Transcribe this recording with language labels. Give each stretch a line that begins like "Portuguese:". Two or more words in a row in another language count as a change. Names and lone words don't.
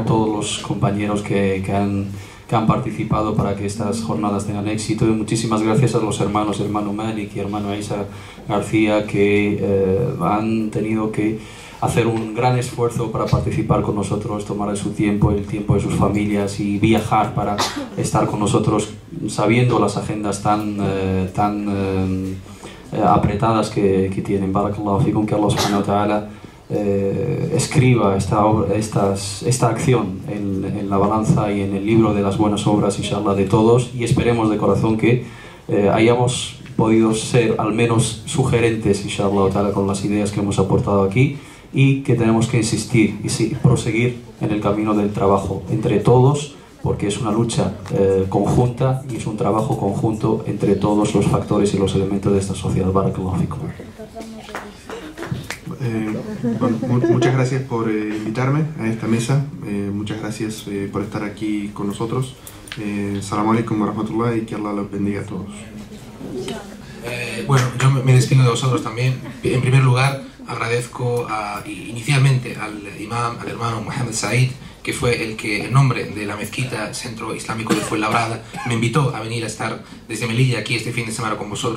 Spanish: Todos los compañeros que han participado para que estas jornadas tengan éxito, y muchísimas gracias a los hermanos, hermano Malik y hermano Isa García, que han tenido que hacer un gran esfuerzo para participar con nosotros, tomar su tiempo, el tiempo de sus familias y viajar para estar con nosotros, sabiendo las agendas tan apretadas que tienen.
Arabic: بارك الله فيكم,
Spanish: que Allah
Arabic: سبحانه وتعالى
Spanish: escriba esta acción en la balanza y en el libro de las buenas obras,
Arabic: إن شاء الله,
Spanish: de todos, y esperemos de corazón que hayamos podido ser al menos sugerentes,
Arabic: إن شاء الله تعالى,
Spanish: con las ideas que hemos aportado aquí, y que tenemos que insistir y proseguir en el camino del trabajo entre todos, porque es una lucha conjunta y es un trabajo conjunto entre todos los factores y los elementos de esta sociedad.
Arabic: بارك الله فيكم.
Spanish: Bueno, muchas gracias por invitarme a esta mesa, muchas gracias por estar aquí con nosotros.
Arabic: السلام عليكم ورحمة الله,
Spanish: y que Allah los bendiga a todos. Bueno, yo me despido de vosotros también. En primer lugar, agradezco inicialmente al imam, al hermano Mohamed Said, que fue el que, en nombre de la mezquita Centro Islámico de Fuenlabrada, me invitó a venir a estar desde Melilla aquí este fin de semana con vosotros.